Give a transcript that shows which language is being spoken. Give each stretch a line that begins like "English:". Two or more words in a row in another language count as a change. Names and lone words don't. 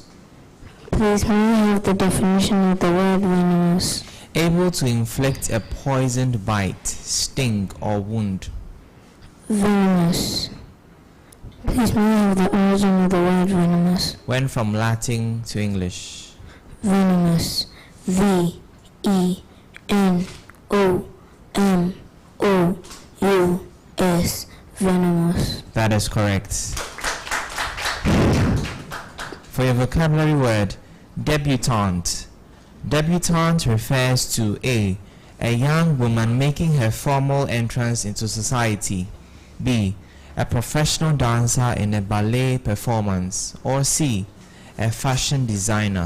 English: Please, may I have the definition of the word venomous? Able to inflict a poisoned bite, sting, or wound. Venomous. Please, may I have the origin of the word venomous? Went from Latin to English. Venomous. V-E-N-O-M-O-U-S. Venomous. That is correct. For your vocabulary word, debutante. Debutante refers to A young woman making her formal entrance into society, B, a professional dancer in a ballet performance, or C, a fashion designer.